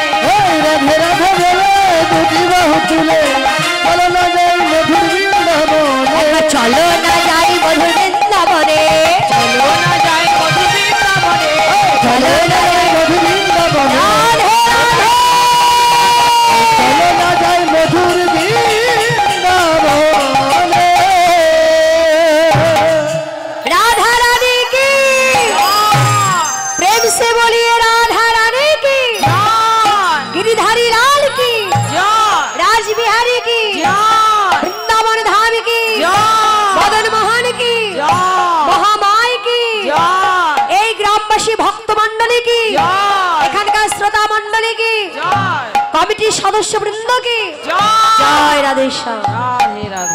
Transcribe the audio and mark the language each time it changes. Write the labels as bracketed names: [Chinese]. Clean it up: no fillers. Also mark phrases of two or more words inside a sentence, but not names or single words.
[Bangla] রাধে রাধে বলে দুটি বাহু তুলে চলো না যাই মধুর বৃন্দাবনে চলো না যাই মধুর বৃন্দাবনে চলো না যাই মধুর বৃন্দাবনে চলো না যাই মধুর বৃন্দাবনে রাধে রাধে চলো না যাই মধুর বৃন্দাবনে [Hindi] राधा रानी की प्रेम से बोलिए राधा रानी की गिरिधारी लाल की राज बिहारी की वृंदावन धाम की मदन मोहन की महामाई की [Bangla] এই গ্রামবাসী ভক্ত মণ্ডলী কি এখানকার শ্রোতা মণ্ডলী কি কমিটির সদস্য বৃন্দ কি জয় রাধেশ্যাম।